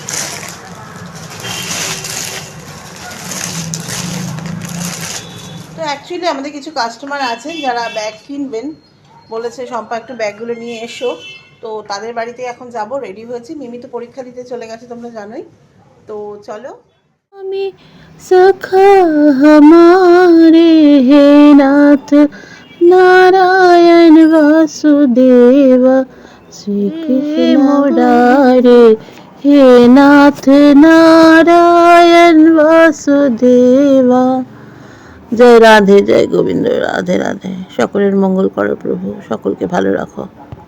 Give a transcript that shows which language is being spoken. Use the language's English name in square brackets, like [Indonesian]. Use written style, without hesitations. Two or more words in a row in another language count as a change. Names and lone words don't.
[Bangla] তো অ্যাকচুয়ালি আমাদের কিছু কাস্টমার আছেন যারা ব্যাগ কিনবেন, বলেছে শম্পা একটু ব্যাগগুলো নিয়ে এসো। তো তাদের বাড়িতে এখন যাব, রেডি হয়েছি। মিমি তো পরীক্ষা দিতে চলে গেছে, তোমরা জানোই। তো চলো। আমি সখা हमारे, [Sanskrit] हे नाथ नारायण वासुदेव। श्री कृष्ण मुरारे, हे नाथ नारायण वासुदेवा। [Hindi] जय राधे, जय गोविंद, राधे राधे। [Bangla] সকলের মঙ্গল করো প্রভু, সকলকে ভালো রাখো।